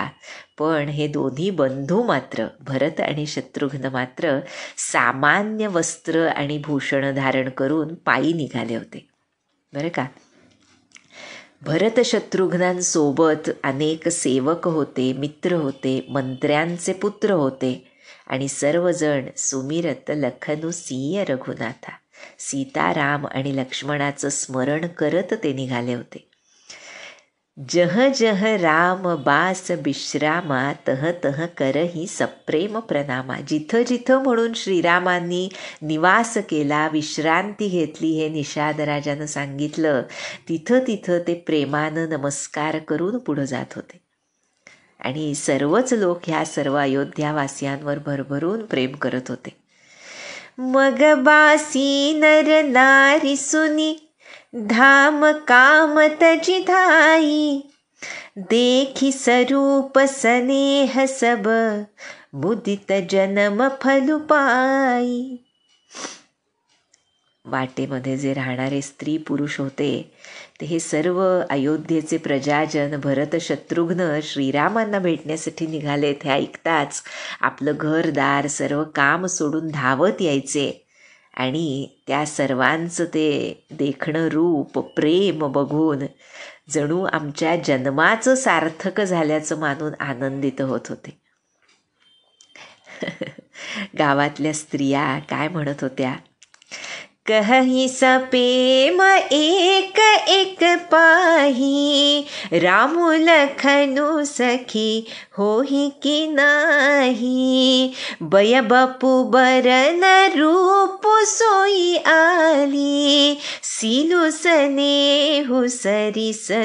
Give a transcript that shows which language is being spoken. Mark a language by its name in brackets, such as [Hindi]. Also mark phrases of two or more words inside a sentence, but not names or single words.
[Marathi] पण हे दोन्ही बंधू मात्र, भरत आणि शत्रुघ्न मात्र सामान्य वस्त्र आणि भूषण धारण करून पायी निघाले होते. बरं का. भरत शत्रुघ्नांसोबत अनेक सेवक होते, मित्र होते, मंत्र्यांचे पुत्र होते आणि सर्वजण [Awadhi] सुमिरत लखनू सिय रघुनाथा, [Marathi] सीताराम आणि लक्ष्मणाचं स्मरण करत ते निघाले होते. [Awadhi] जह जह राम बास विश्रामा, तह तह करही सप्रेम प्रणामा. [Marathi] जिथं जिथं म्हणून श्रीरामांनी निवास केला, विश्रांती घेतली हे निषाद राजानं सांगितलं, तिथं तिथं ते प्रेमानं नमस्कार करून पुढं जात होते. आणि सर्वच लोक ह्या सर्व अयोध्यावासियांवर भरभरून प्रेम करत होते. [Awadhi] मग बासी नर नारी सुनी, धाम काम तजी धाई, देखी स्वरूप स्नेह सब, मुदित जन्म फलु पाई. [Marathi] वाटेमध्ये जे राहणारे स्त्री पुरुष होते ते हे सर्व अयोध्येचे प्रजाजन भरत शत्रुघ्न श्रीरामांना भेटण्यासाठी निघालेत हे ऐकताच आपलं घरदार सर्व काम सोडून धावत यायचे आणि त्या सर्वांचं ते देखणं रूप प्रेम बघून जणू आमच्या जन्माचं सार्थक झाल्याचं मानून आनंदित होत होते. गावातल्या स्त्रिया काय म्हणत होत्या, [Awadhi] कहि सप्रेम एक एक पाही, रामु लखनु सखी होहि कि नाही, बय बपु बरन रूप सोई आली, सिलु स्नेहु सरिस